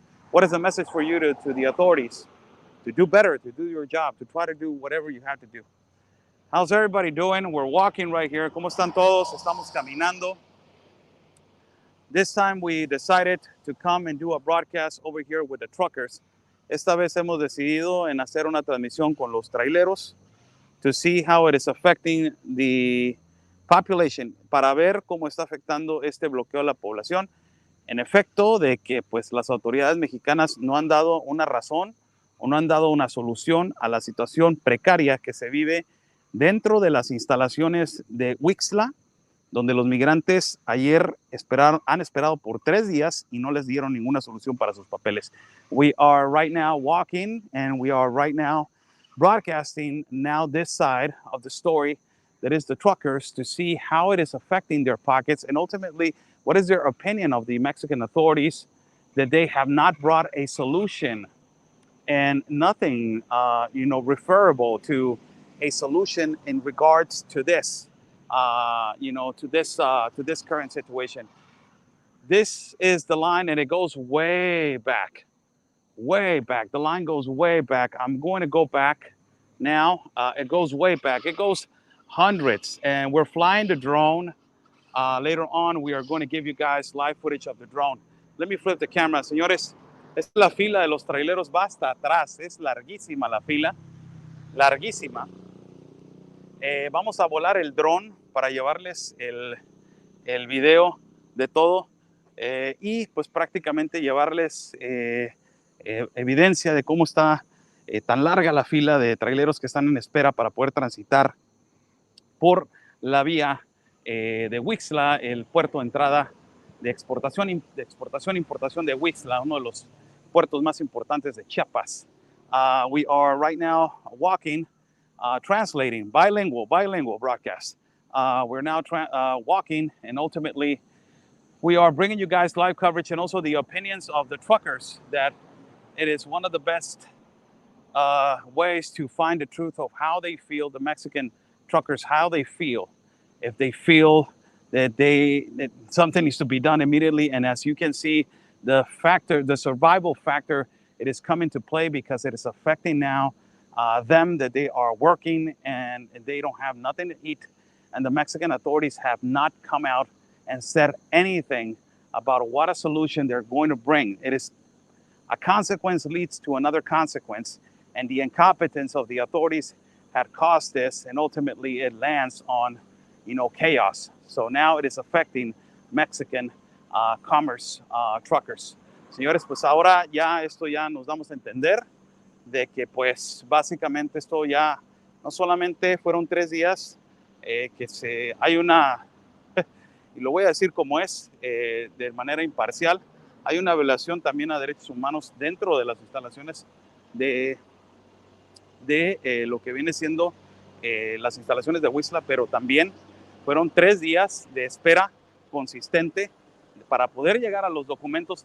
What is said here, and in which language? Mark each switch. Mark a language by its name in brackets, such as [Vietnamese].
[English] What is the message for you to the authorities? To do better, to do your job, to try to do whatever you have to do. How's everybody doing? We're walking right here. [Spanish] ¿Cómo están todos? Estamos caminando. [English] This time we decided to come and do a broadcast over here with the truckers. [Spanish] Esta vez hemos decidido en hacer una transmisión con los traileros [English] to see how it is affecting the population, [Spanish] para ver cómo está afectando este bloqueo a la población. En efecto, de que pues las autoridades mexicanas no han dado una razón o no han dado una solución a la situación precaria que se vive dentro de las instalaciones de OXXO, donde los migrantes ayer han esperado por 3 días y no les dieron ninguna solución para sus papeles. [English] We are right now walking and we are right now broadcasting now this side of the story, that is the truckers, to see how it is affecting their pockets and ultimately what is their opinion of the Mexican authorities that they have not brought a solution and nothing, referable to a solution in regards to this, to this current situation. This is the line, and it goes way back. The line goes way back. I'm going to go back now. It goes way back. It goes hundreds, and we're flying the drone. Later on, we are going to give you guys live footage of the drone. Let me flip the camera, señores. [Spanish] Esta es la fila de los traileros, va hasta atrás. Es larguísima la fila, larguísima. Vamos a volar el dron para llevarles el video de todo y pues prácticamente llevarles evidencia de cómo está tan larga la fila de traileros que están en espera para poder transitar por la vía de OXXO, el puerto de entrada de exportación e importación de OXXO, uno de los puertos más importantes de Chiapas. [English] We are right now walking, translating, bilingual broadcast. We're now walking, and ultimately we are bringing you guys live coverage and also the opinions of the truckers, that it is one of the best ways to find the truth of how they feel, the Mexican truckers, how they feel. If they feel that something needs to be done immediately. And as you can see, the survival factor, it is coming to play because it is affecting now them, that they are working and they don't have nothing to eat. And the Mexican authorities have not come out and said anything about what a solution they're going to bring. It is a consequence leads to another consequence, and the incompetence of the authorities had caused this, and ultimately it lands on, chaos. So now it is affecting Mexican commerce truckers. [Spanish] Señores, pues ahora esto ya nos damos a entender de que pues básicamente esto ya no solamente fueron 3 días, hay una, y lo voy a decir como es, de manera imparcial, hay una violación también a derechos humanos dentro de las instalaciones de lo que viene siendo las instalaciones de OXXO, pero también fueron 3 días de espera consistente para poder llegar a los documentos.